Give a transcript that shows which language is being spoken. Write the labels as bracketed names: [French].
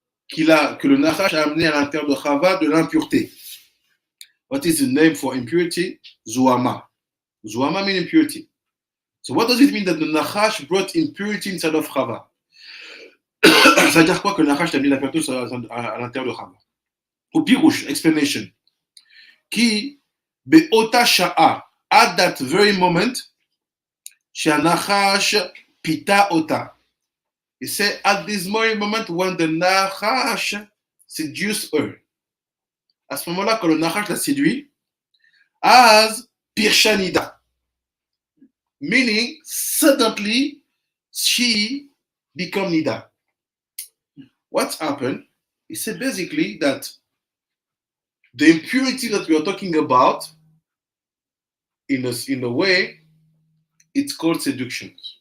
[French] Que le Nachash a amené à l'intérieur de Chava de l'impureté. [English] What is the name for impurity? Zuama. Zuama means impurity. So what does it mean that the Nachash brought impurity inside of Chava? [French] Ça veut dire quoi que le Nachash a mis l'impureté à l'intérieur de Chava? [Hebrew] Ou Pirouche, explanation. Qui, be'ota sha'a, [English] at that very moment, [Hebrew] Nachash pita ota. [English] He said, at this very moment when the Nachash seduced her. [French] À ce moment-là, quand le Nachash l'a séduit, [Hebrew] as pirshanida. [English] Meaning, suddenly, she became Nida. What happened? He said basically that the impurity that we are talking about, in a way, it's called seduction.